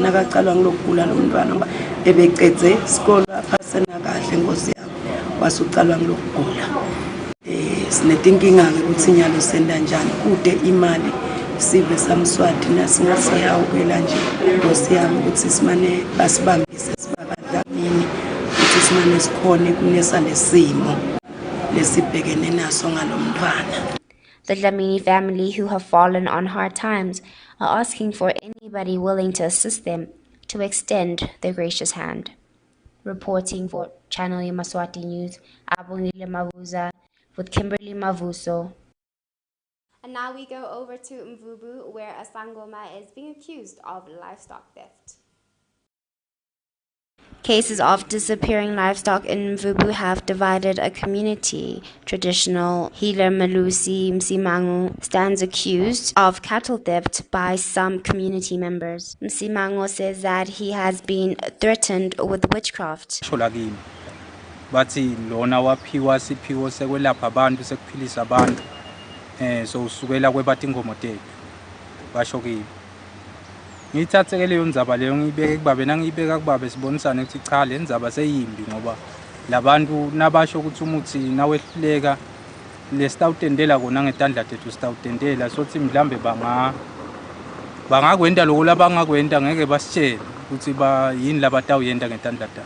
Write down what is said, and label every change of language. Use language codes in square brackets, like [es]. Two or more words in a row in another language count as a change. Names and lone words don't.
[ss] nakaqalwa ngilokugula lo mntwana ngoba ebecedze isikole aphasena kahle Nkosi yami wasuqalwa ngilokugula sinetinkinga ke ukuthi nyalo senda njani kude imali sive samswati nasingasiyaukela nje Nkosi yami ukuthi simane basibambise sibakadlamini ukuthi simane sikhone kunesa lesimo lesibhekene naso ngalomntwana. [en] The Dlamini family, who have fallen on hard times, are asking for anybody willing to assist them to extend their gracious hand. Reporting for Channel Yemaswati News, Abongile Mavuza with Kimberly Mavuso. And now we go over to Mvubu, where a Sangoma is being accused of livestock theft. Cases of disappearing livestock in Mvubu have divided a community. Traditional healer Malusi Msimango stands accused of cattle theft by some community members. Msimango says that he has been threatened with witchcraft. [ss] Bathi lona waphiwa siphiwo sekwelapha abantu sekuphilisa abantu so usukela kwebathi ingomo tethu basho kimi ngiyithathe ke leyo ndzaba leyo ngiyibeke kubabe nangiyibeka kubabe sibonisana ukuthi cha le ndzaba seyimbi ngoba labantu nabasho ukuthi umuthi nawehluleka lesitawutendela kona ngetandla tethu sitawutendela sothi mhlambe bangakwenda lokho labangakwenda ngeke basitshele ukuthi yini labatawuyenda ngetandla tabo.